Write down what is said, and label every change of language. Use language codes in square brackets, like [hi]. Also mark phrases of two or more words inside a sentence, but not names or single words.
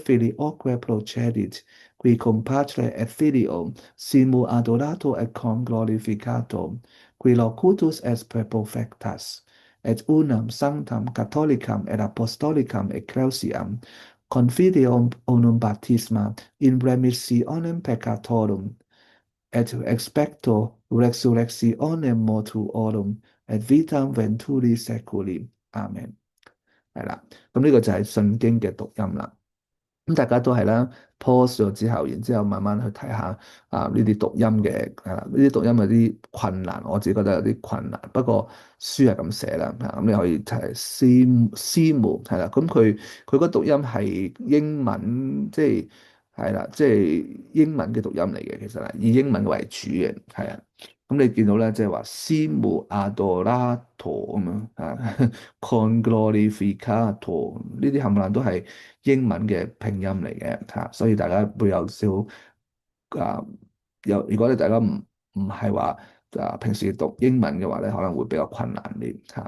[la] filioque procedit, qui cum Patre et Filio simul adorato et cum glorificato, qui locutus est per perfectas, et unam sanctam catholicam et apostolicam ecclesiam, confidium unum baptisma in remissionem peccatorum, et expecto resurrectionem mortuorum, et vitam venturi seculi. Amen。 [yue] 係啦，咁呢個就係信經嘅讀音啦。咁大家都係啦，pause 咗之後，然之後慢慢去睇下呢啲讀音嘅，係啦，呢啲讀音有啲困難，我自己覺得有啲困難。不過書係咁寫啦，咁你可以睇師母係啦，咁佢個讀音係英文，係啦，即係英文嘅讀音嚟嘅，其實係以英文為主嘅，係啊。咁你見到咧，即係話 [la] simul adorator [yue] 咁樣啊， [la] con glorificator [yue] 呢啲冚唪唥都係英文嘅拼音嚟嘅嚇，所以大家會有少啊如果你大家唔係話平時讀英文嘅話咧，可能會比較困難啲嚇。